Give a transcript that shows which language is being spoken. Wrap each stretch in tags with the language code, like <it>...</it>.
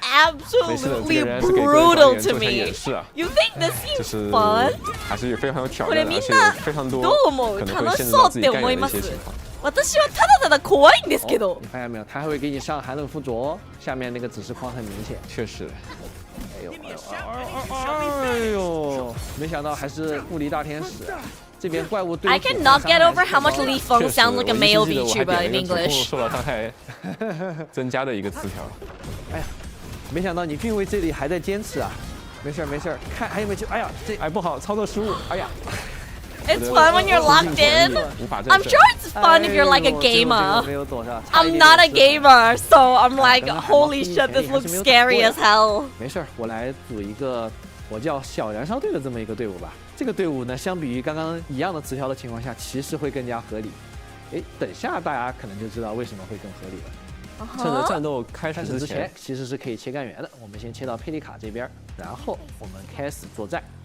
<en>absolutely brutal to me.</en> <zh>是啊，</zh> <en>You think this</en> <zh>就</zh> <en>seems</en> <zh>是</zh> <en>fun?</en> <zh>还是非常有挑战的，而且非常多可能会陷入到自己干扰的一些情况。</zh> <ja>私はただただ怖いんですけど。</ja> <zh>你发现没有？它还会给你上寒冷附着哦，下面那个指示框很明显。确实。哎呦，没想到还是物理大天使。这边怪物对</zh> <en>I cannot get over how much Li Feng sounds like a male VTuber in English.</en> <zh>受到伤害增加的一个词条。哎呀，没想到你俊威这里还在坚持啊！没事没事，看还有没有救？哎呀，这不好，操作失误！哎呀。</zh> <en>It's fun when you're locked in. I'm sure it's fun if you're like a gamer. I'm not a gamer, so I'm like, holy shit, this looks scary as hell.</en> <zh>没事，我来组一个我叫小燃烧队的这么一个队伍吧。这个队伍呢，相比于刚刚一样的词条的情况下，其实会更加合理。哎，等下大家可能就知道为什么会更合理了。趁着战斗开始之前，其实是可以切干员的。我们先切到佩利卡这边，然后我们开始作战。</zh>